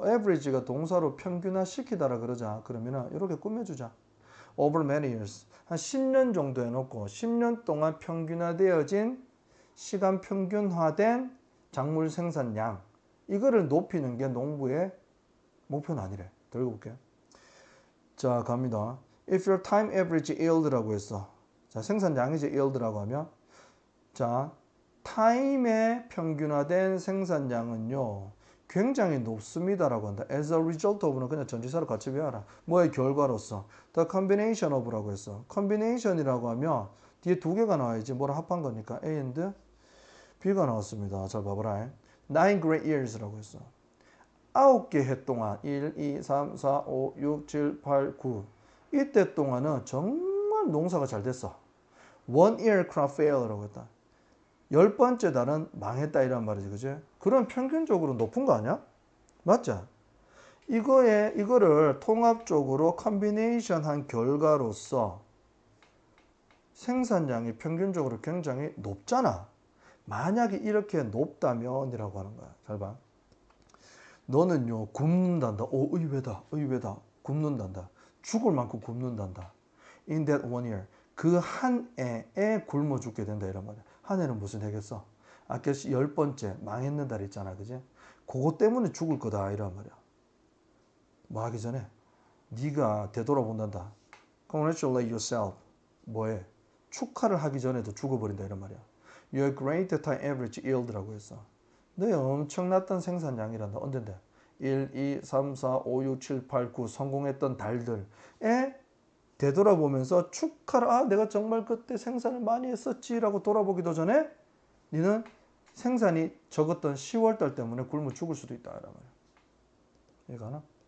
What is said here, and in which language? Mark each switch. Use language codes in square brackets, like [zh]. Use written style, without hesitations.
[ko] average가 동사로 평균화 시키다라 그러자. 그러면은 이렇게 꾸며주자. [en] over many years. [ko] 한 10년 정도 해놓고 10년 동안 평균화되어진 시간 평균화된 작물 생산량. 이거를 높이는 게 농부의 목표는 아니래. 더 읽어볼게. 자, 갑니다. [en] If your time average yield [ko] 라고 했어. 자, 생산량이지 yield라고 하면. 자, 타임의 평균화된 생산량은요. 굉장히 높습니다라고 한다. [en] As a result of [ko] 는 그냥 전치사로 같이 외워라. 뭐의 결과로서. [en] The combination of [ko] 라고 했어. combination이라고 하면 뒤에 두 개가 나와야지. 뭐랑 합한 거니까. A and B가 나왔습니다. 잘 봐봐라. 9 great years라고 했어. 9개 해 동안 1, 2, 3, 4, 5, 6, 7, 8, 9 이때 동안은 정말 농사가 잘 됐어. [en] One year crop fail [ko] 라고 했다. 10번째 달은 망했다 이란 말이지, 그지? 그럼 평균적으로 높은 거 아니야? 맞죠? 이거를 통합적으로 컨비네이션 한 결과로서 생산량이 평균적으로 굉장히 높잖아. 만약에 이렇게 높다면이라고 하는 거야. 잘 봐. 너는요, 굶는단다. 의외다. 굶는단다. 죽을 만큼 굶는단다. [en] In that one year. [ko] 그 한 해에 굶어 죽게 된다. 이란 말이야. 한 해는 무슨 해겠어? 아까 10번째 망했는 달 있잖아. 그지? 그거 때문에 죽을 거다. 이란 말이야. 뭐 하기 전에? 네가 되돌아본단다. [en] Congratulate yourself. [ko] 뭐해? 축하를 하기 전에도 죽어버린다. 이란 말이야. [en] Your great time average yield [ko] 라고 했어. 너의 엄청났던 생산량이란다. 언젠데? 1, 2, 3, 4, 5, 6, 7, 8, 9 성공했던 달들에 되돌아보면서 축하를 내가 정말 그때 생산을 많이 했었지라고 돌아보기도 전에 너는 생산이 적었던 10월달 때문에 굶어 죽을 수도 있다. 말이야. 이해가 나?